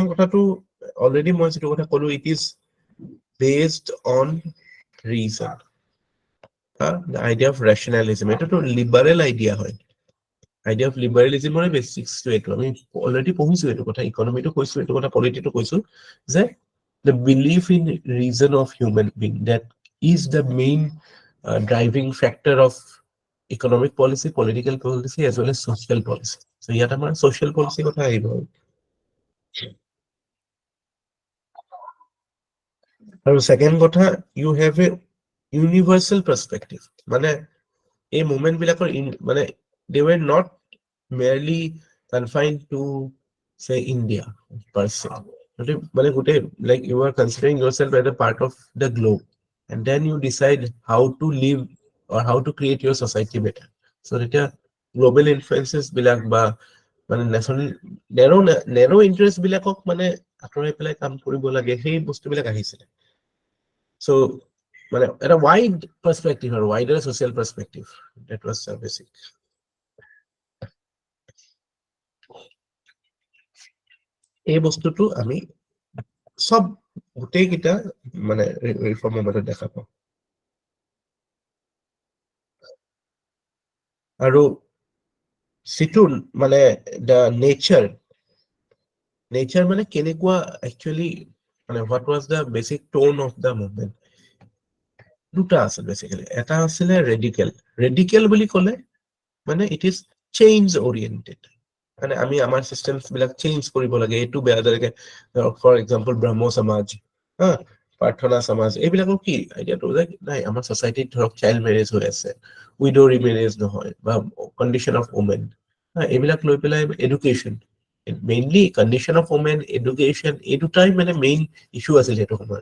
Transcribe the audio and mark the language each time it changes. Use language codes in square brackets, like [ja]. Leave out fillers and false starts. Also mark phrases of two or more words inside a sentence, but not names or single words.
[as] কথাটো অলৰেডি মই যিটো কথা ক'লো [en] it is based on reason the idea of rationalism [as] এটাতো [en] liberal idea হয় idea of liberalismৰে basicsটো [as] এইটো আমি অলৰেডি পঢ়িছো এইটো কথা ইকনমিটো কৈছো এইটো কথা পলিটিটো কৈছো যে [en] the belief in reason of human being that is the main driving factor of economic policy political policy as well as social policy so [as] ইয়াত আমাৰ [en] social policy [as] কথা আহিব আৰু সেকেন্ড কথা [en] you have a universal perspective [as] মানে এই মুভমেন্ট বিলাকৰ মানে [en] they were not merely confined to say India per se [as] মানে গোটেই [en] like you are considering yourself as a part of the globe and then you decide how to live or how to create your society better so এটা global influences [as] বিলাক বা মানে [en] narrow interest [as] বিলাকক মানে আঁতৰাই পেলাই কাম কৰিব লাগে সেই বস্তুবিলাক আহিছিলে [en] so [as] মানে এটা [en] wide perspective or wider social perspective that was basic [as] এই বস্তুটো আমি সব গোটেই কিটা মানে ৰিফৰ্ম মুভমেন্টত দেখা পাওঁ আৰু সিটো মানে [en] the nature [as] মানে কেনেকুৱা actually মানে [en] what was the basic tone of the movement [as] দুটা আছে বেসিক্যালি, এটা আছিলে ৰেডিকেল। ৰেডিকেল বুলি ক'লে মানে [en] it is change oriented, [as] মানে আমি আমাৰ চিষ্টেমছ বিলাক চেঞ্জ কৰিব লাগে, এইটো বেয়া। যেনেকে [en] for example [as] ব্ৰহ্ম সমাজ, হা, প্ৰাৰ্থনা সমাজ, এইবিলাকৰ কি আইডিয়াটো যে নাই আমাৰ ছচাইটিত ধৰক [en] child marriage [as] হৈ আছে, [en] widow remarriage [as] নহয়, বা [en] condition of women, [as] এইবিলাক লৈ পেলাই এডুকেশ্যন, [en] mainly condition of women, [as] এডুকেশ্যন, এই দুটাই মানে [en] main issue [as] আছিল সেইটো সময়ত।